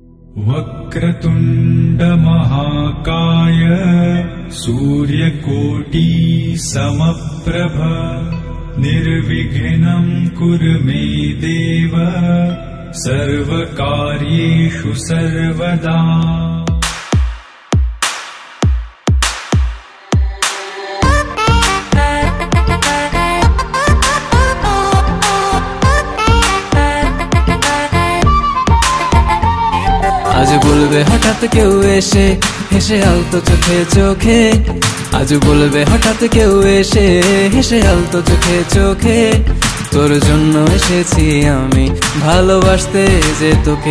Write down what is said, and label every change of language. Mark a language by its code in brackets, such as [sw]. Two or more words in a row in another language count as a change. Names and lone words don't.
[sa] वक्रतुण्ड महाकाय सूर्यकोटि समप्रभ निर्विघ्नं कुरु मे देव सर्वकार्येषु सर्वदा। [bn] আজ বলবে হঠাৎ কেউ এসে হেসে আলতো চোখে চোখে, আজ বলবে হঠাৎ কেউ এসে হেসে আলতো চোখে চোখে, তোর জন্য এসেছি আমি ভালোবাসতে যে তোকে।